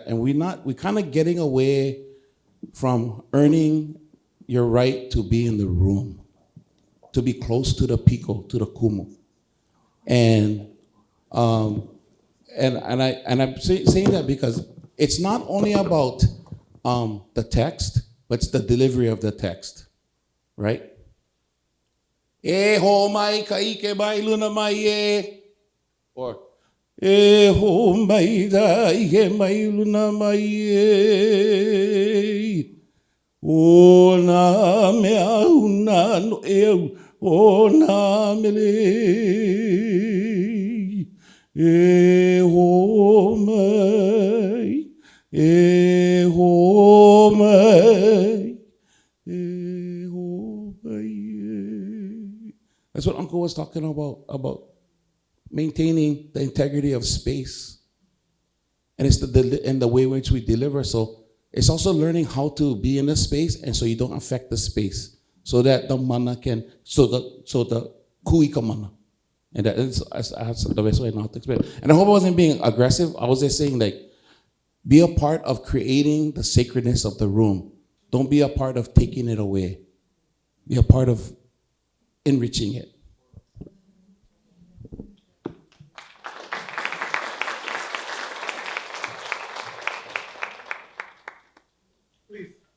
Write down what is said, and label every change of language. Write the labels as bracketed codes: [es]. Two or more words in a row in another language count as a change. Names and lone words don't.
[en] And we're kind of getting away from earning your right to be in the room, to be close to the piko, to the kumu. And I'm saying that because it's not only about the text, but it's the delivery of the text, right? [haw] E ho mai ka ike mai luna mai e, or e ho mai da ike mai luna mai e, o na mea una no e o na mele, e ho mai, e ho mai, e ho mai. [en] That's what Uncle was talking about maintaining the integrity of space. And it's the way in which we deliver. So it's also learning how to be in a space and so you don't affect the space. So that the mana can, so the [haw] kui ka mana. [en] And that's the best way not to explain it. And I hope I wasn't being aggressive. I was just saying, like, be a part of creating the sacredness of the room. Don't be a part of taking it away. Be a part of enriching it. Please.